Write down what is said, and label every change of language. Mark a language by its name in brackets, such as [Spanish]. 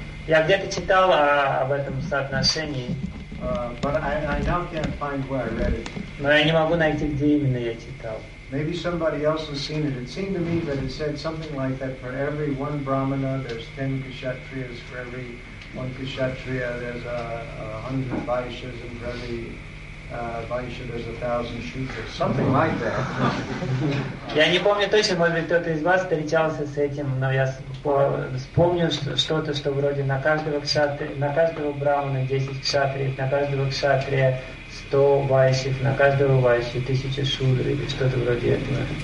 [Russian] Я где-то читал об этом соотношении. [English] But I now can't find where I read it. [Russian] Но я не могу найти, где именно я читал. [English] Maybe somebody else has seen it. It seemed to me that it said something like that: for every one brahmana, there's 10 kshatriyas. For every one kshatriya, there's 100 vaishyas, and for every vaishya, there's 1,000 shudras. Something like that. [Russian] Я не помню точно, может быть, кто-то из вас встречался с этим, но я вспомню что-то, что вроде на каждого кшатрия, на каждого брахмана 10 кшатриев, на каждого кшатрия 100 вайшев, на каждого вайши 1000 шудр или что-то вроде этого.